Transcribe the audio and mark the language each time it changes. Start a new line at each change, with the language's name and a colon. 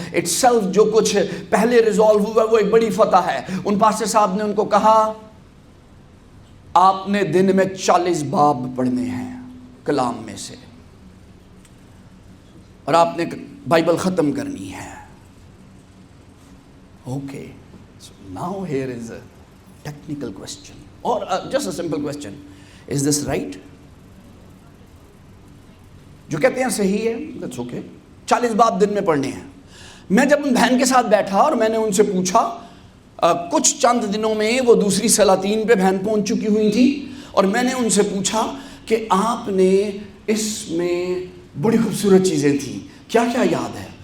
English: it's self
Urdu: جو کچھ پہلے ریزالو ہوا وہ ایک بڑی فتح ہے. ان پاسٹر صاحب نے ان کو کہا آپ نے دن میں 40 باب پڑھنے ہیں کلام میں سے, اور آپ نے بائبل ختم کرنی ہے.
English: Okay, now here is a technical question or just a simple question. Is this right?
Urdu: جو کہتے ہیں صحیح ہے,
English: that's okay.
Urdu: 40 باب دن میں پڑھنے ہیں. میں جب ان بہن کے ساتھ بیٹھا اور میں نے ان سے پوچھا, کچھ چند دنوں میں وہ دوسری سلاطین پہ بہن پہنچ چکی ہوئی تھی, اور میں نے ان سے پوچھا کہ آپ نے اس میں بڑی خوبصورت چیزیں تھیں, کیا کیا یاد ہے؟